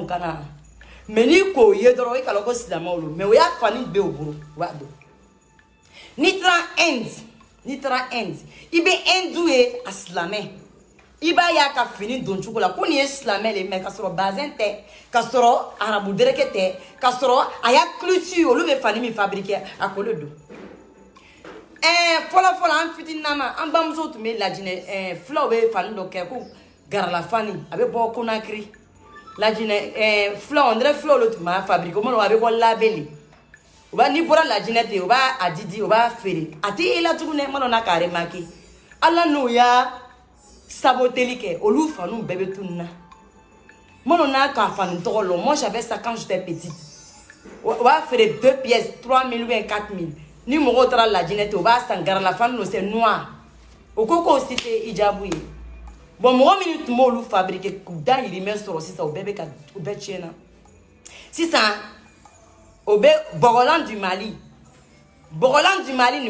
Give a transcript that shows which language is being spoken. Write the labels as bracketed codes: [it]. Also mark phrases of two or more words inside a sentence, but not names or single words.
[bm] kana mais n'i k'o ye dɔrɔn i k'a dɔn ko silamɛw don mais o y'a fani bɛɛ o bolo o b'a dɔn n'i taara Inde i bɛ Hindu ye a silamɛ i b'a ye a ka fini don cogo la ko nin ye silamɛ le mais k'a sɔrɔ bazin tɛ k'a sɔrɔ arabu dereke tɛ k'a sɔrɔ a y'a culture olu bɛ fani min fabriquer a ko le don fɔlɔ an fitininama an bamuso tun bɛ lajinɛ fulaw bɛ fani dɔ kɛ ko garala fani a bɛ bɔ Conakry lajinɛ fulaw [fr] on dirait [bm] fulaw le tun b'a fabriquer o mana a bɛ bɔ labɛn o b'a n'i bɔra lajinɛ ten o b'a di o b'a feere a tɛ ye la tuguni n mana k'a remarquer ala n'o y'a saboteli kɛ olu faniw bɛɛ bɛ tunun na n mana n'a k'a fani tɔgɔ lɔn [fr] moi j'avais ça quand j'étais petite [bm] o b'a feere 2 pièces 3000 [fr] ou bien [bm] 4000 ni mɔgɔw taara lajinɛ ten o b'a san garala fani no [fr] c'est noir [bm] o ko k'o si tɛ hijabu ye bon mɔgɔ minnu tun b'olu fabriquer k'u dahirimɛ sɔrɔ sisan o bɛɛ tiɲɛna sisan o bɛ bɔgɔlan du Mali nin